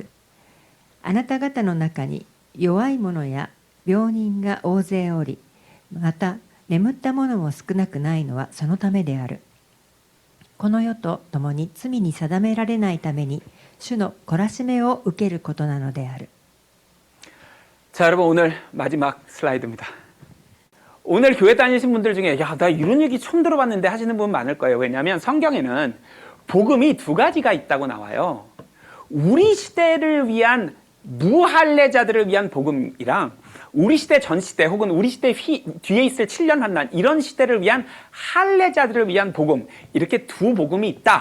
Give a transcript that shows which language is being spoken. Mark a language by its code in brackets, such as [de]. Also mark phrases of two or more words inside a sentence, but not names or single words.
[ja] あなた方の中に弱い者や病人が大勢おり、また眠った者も少なくないのはそのためである。この世と共に罪に定められないために主の懲らしめを受けることなのである。 [ko] 자, 여러분 오늘 마지막 슬라이드입니다. 오늘 교회 다니신 분들 중에 야, 나 이런 얘기 처음 들어봤는데 하시는 분 많을 거예요. 왜냐하면 성경에는 복음이 두 가지가 있다고 나와요. 우리 시대를 위한 무할례자들을 위한 복음이랑 우리 시대 전 시대 혹은 우리 시대 뒤에 있을 7년 환난 이런 시대를 위한 할례자들을 위한 복음 이렇게 두 복음이 있다.